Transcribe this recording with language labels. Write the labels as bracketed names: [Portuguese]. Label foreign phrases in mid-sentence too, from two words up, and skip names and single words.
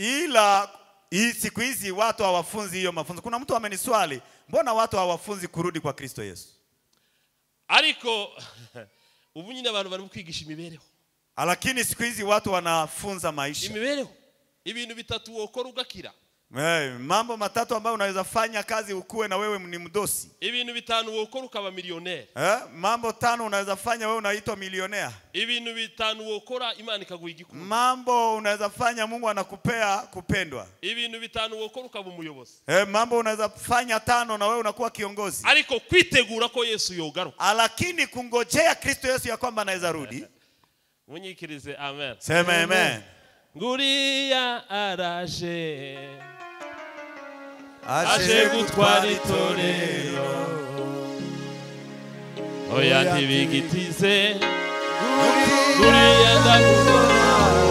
[Swahili] Ila siku hizi watu hawafunzi hiyo mafunzo. Kuna mtu ameniswali, mbona watu hawafunzi kurudi kwa Kristo Yesu? [Rundi] Ariko ubu nyine abantu bari kwigisha imibereho. [Swahili] Lakini siku hizi watu wanafunza maisha. [Rundi] Imibereho. Ibintu bitatu wokora ugakira. [Swahili] Mambo matatu ambayo unaweza fanya kazi ukue na wewe ni mdosi. [Rundi] Ibintu bitanu wokora ukaba milionere. [Swahili] Mambo tano unaweza fanya wewe unaitwa milionea. [Rundi] Ibintu bitanu wokora Imana ikaguha igikuru. [Swahili] Mambo unaweza fanya Mungu anakupea kupendwa. [Rundi] Ibintu bitanu wokora ukaba umuyobozi. [Swahili] Mambo unaweza fanya tano na wewe unakuwa kiongozi. [Rundi] Ariko kwitegura ko Yesu yogaruka. [Swahili] Lakini kungojea Kristo Yesu ya kwamba anaweza rudi. [Rundi] Munyikirize amen. [Swahili] Sema amen. [Rundi] Nguriya araje. Aje gutwara itorero. Oya ntibigitize. Nguriya ndakubona.